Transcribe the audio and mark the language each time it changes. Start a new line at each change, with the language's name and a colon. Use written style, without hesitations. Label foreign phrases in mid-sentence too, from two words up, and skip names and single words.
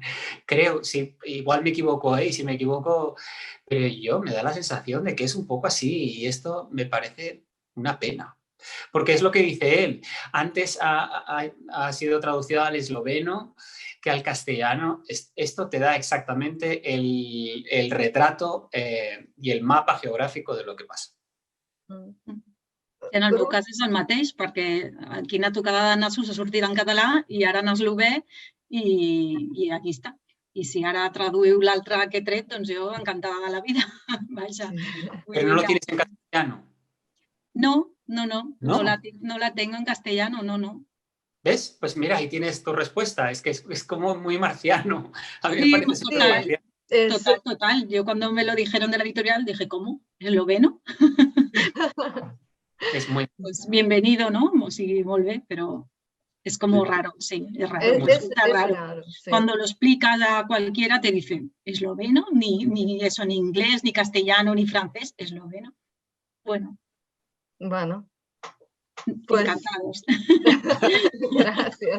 Spanish: Creo, sí, igual me equivoco, y si me equivoco, pero me da la sensación de que es un poco así y esto me parece una pena. Porque es lo que dice él. Antes ha sido traducido al esloveno que al castellano. Esto te da exactamente el retrato
Catalan: i el mapa geogràfic de lo que passa. En el meu cas és el mateix, perquè Quina tocada de nassos ha sortit en català i ara en eslové i aquí està. I si ara traduïu l'altre que he tret, doncs jo encantada de la vida. Vaja.
Spanish: Pero no lo tienes en castellano. No la tengo en castellano, no. ¿Ves? Pues mira, ahí tienes tu respuesta. Es que es como muy marciano. A mí me Sí, parece súper marciano. Total. Yo cuando me lo dijeron de la editorial dije, ¿cómo? ¿Esloveno? Es muy... Pues bienvenido,
Catalan: ¿no? O sigui, molt bé,
Spanish: pero es como raro, sí, es raro. Es raro. raro, sí. Cuando lo explicas a cualquiera te dicen, esloveno, ni eso, ni inglés, ni castellano, ni francés, esloveno. Bueno, pues encantados. Gracias.